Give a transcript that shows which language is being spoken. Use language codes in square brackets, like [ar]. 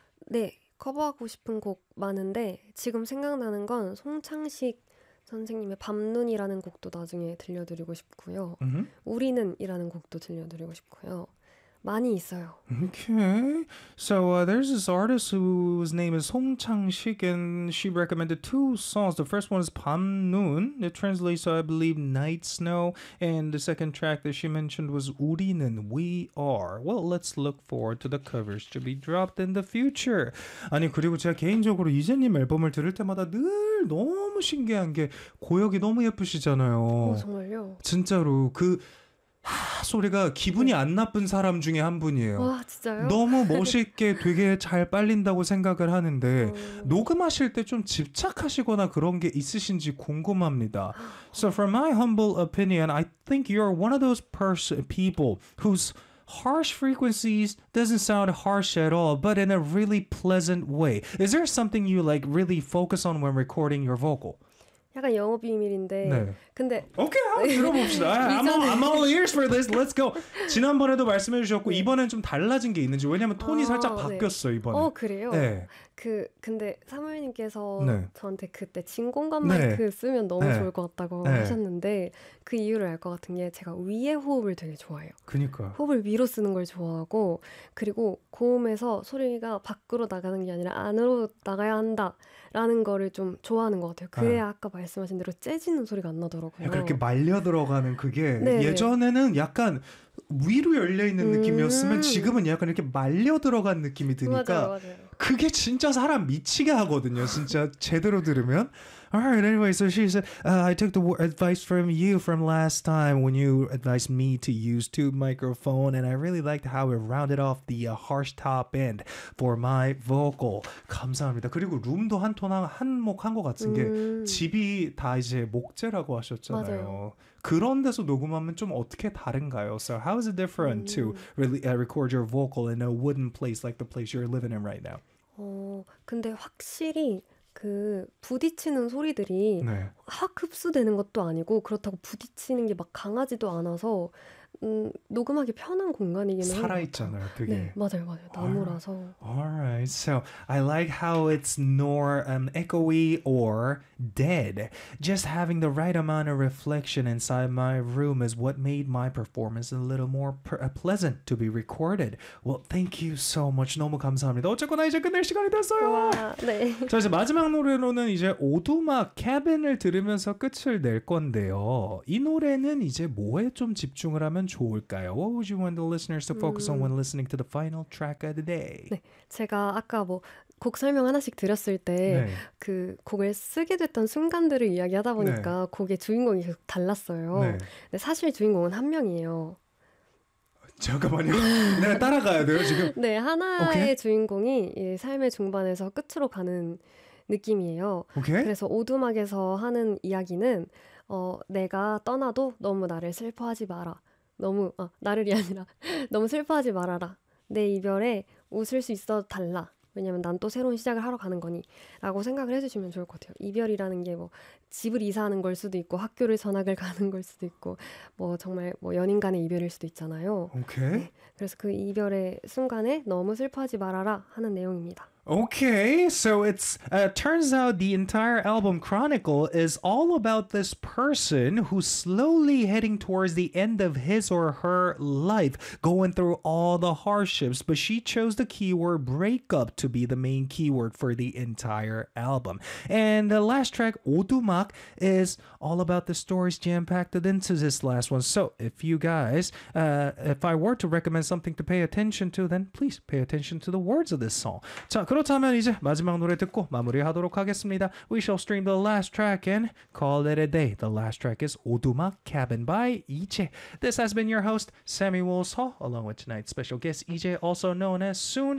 [ko] 네, 커버하고 싶은 곡 많은데 지금 생각나는 건 송창식 선생님의 밤눈이라는 곡도 나중에 들려드리고 싶고요. Mm-hmm. 우리는이라는 곡도 들려드리고 싶고요. 많이 있어요. [en] Okay. So there's this artist whose name is Song Chang-sik and she recommended two songs. The first one is 밤눈. It translates to, I believe, Night Snow. And the second track that she mentioned was 우리는, We Are. Well, let's look forward to the covers to be dropped in the future. [ko] 아니, 그리고 제가 개인적으로 이재님 앨범을 들을 때마다 늘 너무 신기한 게 고역이 너무 예쁘시잖아요. 정말요? 진짜로 그... 하, 소리가 기분이 안 나쁜 사람 중에 한 분이에요. 와, 진짜요? 너무 멋있게 되게 잘 빨린다고 생각을 하는데 녹음하실 때 좀 집착하시거나 그런 게 있으신지 궁금합니다. [en] So from my humble opinion, I think you're one of those people whose harsh frequencies doesn't sound harsh at all, but in a really pleasant way. Is there something you like really focus on when recording your vocal? [ko] 약간 영업 비밀인데 네. 근데 [en] 오케이 okay, [ko] 들어봅시다. [en] I'm all ears for this. Let's go. [ko] 지난번에도 말씀해 주셨고 이번엔 좀 달라진 게 있는지 왜냐면 톤이 살짝 바뀌었어 네. 이번에. 그래요? 네. 근데 사모님께서 네. 저한테 그때 진공관 마이크 네. 쓰면 너무 네. 좋을 것 같다고 네. 하셨는데 그 이유를 알 것 같은 게 제가 위에 호흡을 되게 좋아해요. 그니까 호흡을 위로 쓰는 걸 좋아하고 그리고 고음에서 소리가 밖으로 나가는 게 아니라 안으로 나가야 한다라는 거를 좀 좋아하는 것 같아요. 그게 네. 아까 말씀하신 대로 째지는 소리가 안 나더라고요. 약간 이렇게 말려 들어가는 그게 네. 예전에는 약간 위로 열려있는 느낌이었으면 지금은 약간 이렇게 말려 들어간 느낌이 드니까 맞아요, 맞아요. 그게 진짜 사람 미치게 하거든요. 진짜 제대로 들으면. [en] Alright, anyway, so she said, I took the advice from you from last time when you advised me to use tube microphone, and I really liked how it rounded off the harsh top end for my vocal. [ko] 감사합니다. 그리고 룸도 한 톤 한 목 한 것 같은 게 집이 다 이제 목재라고 하셨잖아요. 맞아요. 그런 데서 녹음하면 좀 어떻게 다른가요? [en] So how is it different to really record your vocal in a wooden place like the place you're living in right now? [ko] 근데 확실히 그 부딪히는 소리들이 네. 확 흡수되는 것도 아니고 그렇다고 부딪히는 게 막 강하지도 않아서 녹음하기 편한 공간이기는 살아있잖아요, 그게. 네, 맞아요, 맞아요. 나무라서. [en] Alright, so I like how it's nor echoey or dead. Just having the right amount of reflection inside my room is what made my performance a little more pleasant to be recorded. Well, thank you so much. [ko] 너무 감사합니다. 어쨌거나 이제 끝낼 시간이 됐어요. 와, 네. 자, 이제 마지막 노래로는 이제 오두막 캐빈을 들으면서 끝을 낼 건데요. 이 노래는 이제 뭐에 좀 집중을 하면 좋을까요? [en] What would you want the listeners to focus on when listening to the final track of the day? [ko] 네, 제가 아까 뭐 곡 설명 하나씩 드렸을 때 그 네. 곡을 쓰게 됐던 순간들을 이야기하다 보니까 네. 곡의 주인공이 계속 달랐어요. 네. 사실 주인공은 한 명이에요. 잠깐만요. 내가 따라가야 돼요, 지금? 네, 하나의 오케이? 주인공이 삶의 중반에서 끝으로 가는 느낌이에요. 오케이? 그래서 오두막에서 하는 이야기는 내가 떠나도 너무 나를 슬퍼하지 마라. 너무 나를이 아니라 너무 슬퍼하지 말아라. 내 이별에 웃을 수 있어도 달라. 왜냐면 난 또 새로운 시작을 하러 가는 거니 라고 생각을 해주시면 좋을 것 같아요. 이별이라는 게 뭐 집을 이사하는 걸 수도 있고 학교를 전학을 가는 걸 수도 있고 뭐 정말 뭐 연인 간의 이별일 수도 있잖아요. 오케이. 네. 그래서 그 이별의 순간에 너무 슬퍼하지 말아라 하는 내용입니다. [en] Okay, so it's turns out the entire album Chronicle is all about this person who's slowly heading towards the end of his or her life, going through all the hardships, but she chose the keyword breakup to be the main keyword for the entire album. And the last track, 오두막, is all about the stories jam-packed into this last one. So if you guys, if I were to recommend something to pay attention to, then please pay attention to the words of this song. [ko] 자, 그렇다면 이제 마지막 노래 듣고 마무리하도록 하겠습니다. [en] We shall stream the last track and call it a day. The last track is 오두막 Cabin by 이재. This has been your host, Samuel So, along with tonight's special guest, 이재, also known as Soon.